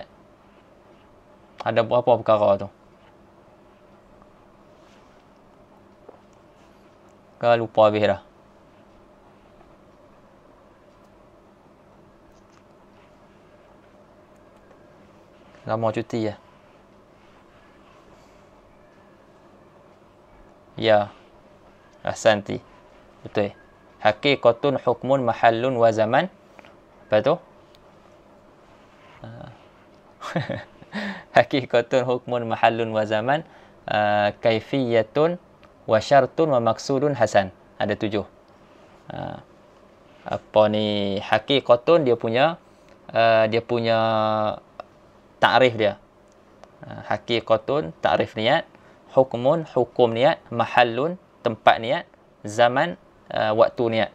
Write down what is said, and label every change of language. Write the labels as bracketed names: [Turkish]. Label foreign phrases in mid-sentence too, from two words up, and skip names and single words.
[Malay] Ada berapa perkara tu? Kau lupa habis dah. Lama cuti ya? Ya. Ahsanti. Betul. [Arabic] حقيقةٌ حكمٌ محلٌّ وزمان. [Malay] Apa tu? [Arabic] حقيقةٌ حكمٌ محلٌّ وزمان. كيفيةٌ وشرطٌ ومقصودٌ حسن. [Malay] Ada 7. Apa ni, haqiqatun dia punya takrif dia. Haqiqatun takrif niat, hukmun hukum niat, mahallun tempat niat, zaman waktu niat.